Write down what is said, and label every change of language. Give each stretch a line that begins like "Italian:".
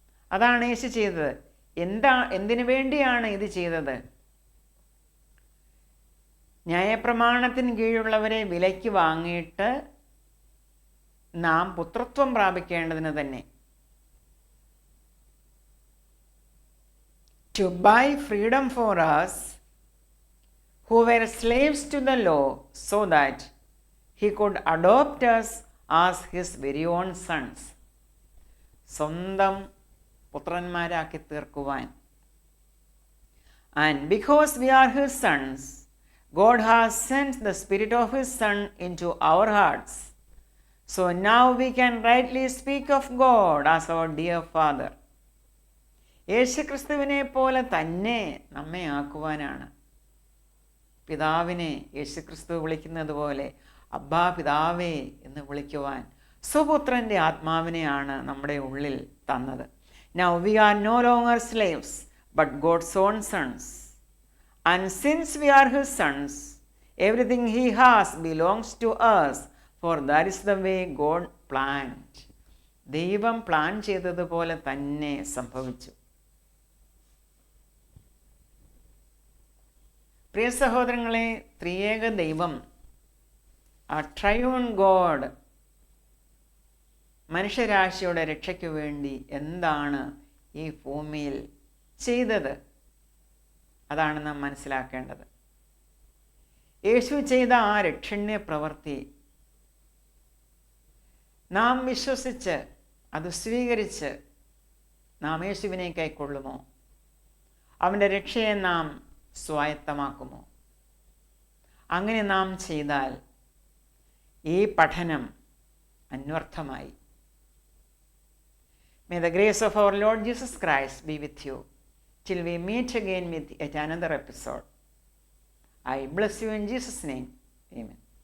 Malayalam: അതാണ് യേശു ചെയ്തത്. എന്തിനു വേണ്ടിയാണ് ഇത് ചെയ്തത്? ന്യായപ്രമാണത്തിന് കീഴുള്ളവരെ വിലയ്ക്ക് വാങ്ങിയിട്ട് നാം പുത്രത്വം പ്രാപിക്കേണ്ടതിന് തന്നെ.
English: To buy freedom for us who were slaves to the law, so that he could adopt us as his very own sons.
Malayalam: സ്വന്തം പുത്രന്മാരാക്കി തീർക്കുവാൻ.
English: And because we are his sons, God has sent the Spirit of his Son into our hearts. So now we can rightly speak of God as our dear Father.
Malayalam: യേശുക്രിസ്തുവിനെ പോലെ തന്നെ നമ്മെ ആക്കുവാനാണ്. പിതാവിനെ യേശുക്രിസ്തു വിളിക്കുന്നത് പോലെ അബ്ബാ പിതാവേ എന്ന് വിളിക്കുവാൻ സ്വപുത്രൻ്റെ ആത്മാവിനെയാണ് നമ്മുടെ ഉള്ളിൽ തന്നത്.
English: Now we are no longer slaves, but God's own sons. And since we are his sons, everything he has belongs to us, for that is the way God planned.
Malayalam: ദൈവം പ്ലാൻ ചെയ്തതുപോലെ തന്നെ സംഭവിച്ചു. പ്രിയ സഹോദരങ്ങളെ, ത്രിയേക ദൈവം, ആ
English: triune God,
Malayalam: മനുഷ്യരാശിയുടെ രക്ഷയ്ക്ക് വേണ്ടി എന്താണ് ഈ ഭൂമിയിൽ ചെയ്തത്? അതാണ് നാം മനസ്സിലാക്കേണ്ടത്. യേശു ചെയ്ത ആ രക്ഷണ്യ പ്രവൃത്തി നാം വിശ്വസിച്ച് അത് സ്വീകരിച്ച് നാം യേശുവിനെ കൈക്കൊള്ളുമോ? അവൻ്റെ രക്ഷയെ നാം സ്വായത്തമാക്കുമോ? അങ്ങനെ നാം ചെയ്താൽ ഈ പഠനം അന്വർത്ഥമായി.
English: May the grace of our Lord Jesus Christ be with you till we meet again with yet another episode. I bless you in Jesus' name. Amen.